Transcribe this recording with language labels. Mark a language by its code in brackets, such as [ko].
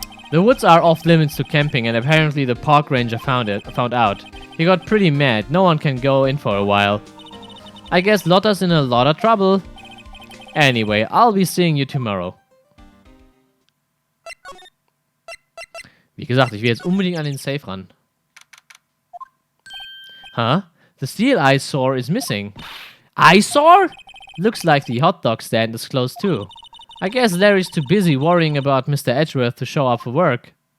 [en] The woods are off limits to camping, and apparently the park ranger found out. He got pretty mad. No one can go in for a while. I guess Lotta's in a lot of trouble. Anyway, I'll be seeing you tomorrow. [de] Wie gesagt, ich will jetzt unbedingt an den Safe ran. [en] Huh? The steel eyesore is missing. Eyesore? Looks like the hot dog stand is closed too. I guess Larry's too busy worrying about Mr. Edgeworth to show up for work.